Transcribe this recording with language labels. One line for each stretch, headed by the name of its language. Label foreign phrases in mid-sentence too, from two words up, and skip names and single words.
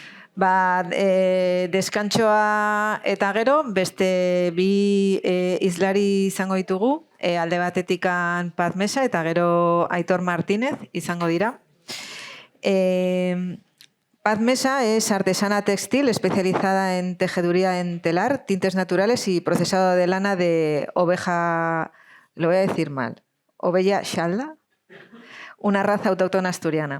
Basque: Deskantsoa eta gero, beste bi hizlari izango ditugu, alde batetikan Paz Mesa eta gero Aitor Martínez izango dira.
Spanish: Paz Mesa es artesana textil especializada en tejeduría en telar, tintes naturales y procesado de lana de oveja, lo voy a decir mal, oveja xalda, una raza autóctona asturiana.